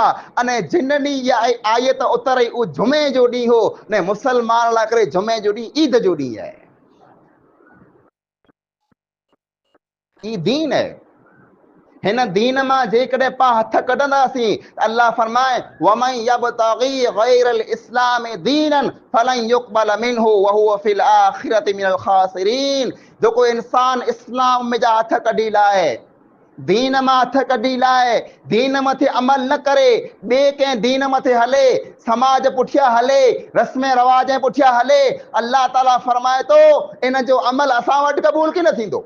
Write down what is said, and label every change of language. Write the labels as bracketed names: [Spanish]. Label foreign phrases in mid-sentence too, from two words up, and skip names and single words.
[Sindhi] अने जिन ॾींहुं इहा आयत उतरई उहो जुमे जो ॾींहुं हो, ने मुसलमान लाइ करे जुमे जो ॾींहुं ईद जो ॾींहुं आहे। ई दीन है। हिन दीन मां जेकॾहिं पा हथ कढंदासीं अल्लाह फरमाए [Arabic] ومن يبتغ غير الإسلام دينا فلن يقبل منه وهو في الآخرة من الخاسرين. [Sindhi] जेको इंसान इस्लाम में जा हथ कढी लाए, दीन मां हथ कढी लाए, दीन मथे अमल न करे, ॿिए कंहिं दीन मथे हले, समाज पुठियां हले, रस्म रवाज पुठियां हले, अल्लाह ताला फरमाए थो इन जो अमल असां वटि क़बूल की न थींदो।